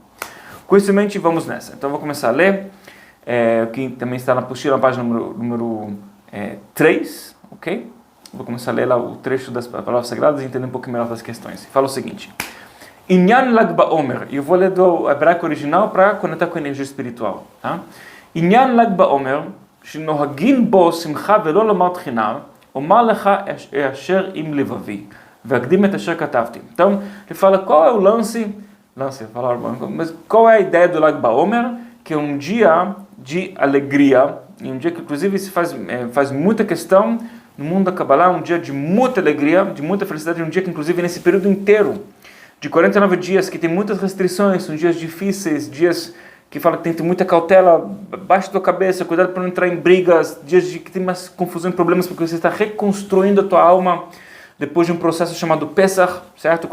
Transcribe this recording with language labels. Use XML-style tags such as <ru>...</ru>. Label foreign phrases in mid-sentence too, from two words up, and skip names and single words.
<pt>Com isso em mente, vamos nessa. Então eu vou começar a ler, que também está na apostila, na página número 3, ok? Vou começar a ler lá o trecho das palavras sagradas e entender um pouco melhor das questões. Fala o seguinte:</pt> <he>ענין ל"ג בעומר.</he> <pt>Eu vou ler do hebraico original para conectar com a energia espiritual. Tá?</pt> <he>ענין ל"ג בעומר, שנוהגין בו שמחה ולא לומר תחינה, אומר לך אשר עם לבבי, ואקדים את אשר כתבתי.</he> <pt>Então, ele fala qual é o lance, mas qual é a ideia do Lag BaOmer, que é um dia de alegria, e um dia que inclusive se faz muita questão no mundo da Kabbalah, um dia de muita alegria, de muita felicidade, um dia que inclusive nesse período inteiro, de 49 dias, que tem muitas restrições, são dias difíceis, dias que fala que tem que ter muita cautela, baixa tua cabeça, cuidado para não entrar em brigas, dias que tem mais confusão e problemas, porque você está reconstruindo a tua alma depois de um processo chamado Pesach, certo?</pt>